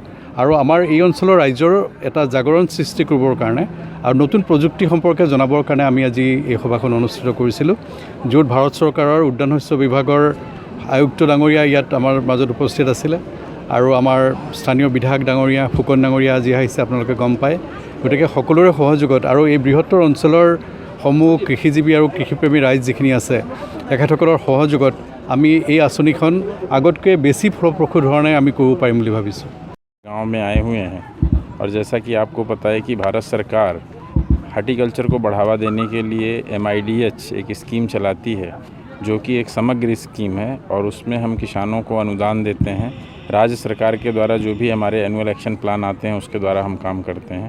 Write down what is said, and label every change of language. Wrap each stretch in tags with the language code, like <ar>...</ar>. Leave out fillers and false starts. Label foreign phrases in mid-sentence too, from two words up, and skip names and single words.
<as>আৰু আমাৰ এই অঞ্চলৰ ৰাইজৰ এটা জাগৰণ সৃষ্টি কৰিবৰ কাৰণে আৰু নতুন প্ৰযুক্তি সম্পৰ্কে জনাবৰ কাৰণে আমি আজি এই সভাখন অনুষ্ঠিত কৰিছিলোঁ, য'ত ভাৰত চৰকাৰৰ উদ্যান শস্য বিভাগৰ আয়ুক্ত ডাঙৰীয়া ইয়াত আমাৰ মাজত উপস্থিত আছিলে আৰু আমাৰ স্থানীয় বিধায়ক ডাঙৰীয়া ফুকন ডাঙৰীয়া আজি আহিছে, আপোনালোকে গম পায়। গতিকে সকলোৰে সহযোগত আৰু এই বৃহত্তৰ অঞ্চলৰ সমূহ কৃষিজীৱী আৰু কৃষিপ্ৰেমী ৰাইজ যিখিনি আছে, তেখেতসকলৰ সহযোগত আমি এই আঁচনিখন আগতকৈ বেছি ফলপ্ৰসূ ধৰণে আমি কৰিব পাৰিম বুলি ভাবিছোঁ।</as> <hi>गांव में आए हुए हैं और जैसा कि आपको पता है कि भारत सरकार हॉर्टिकल्चर को बढ़ावा देने के लिए MIDH एक स्कीम चलाती है, जो कि एक समग्र स्कीम है और उसमें हम किसानों को अनुदान देते हैं। राज्य सरकार के द्वारा जो भी हमारे</hi> <en>annual action plan</en> <hi>आते हैं उसके द्वारा हम काम करते हैं।</hi>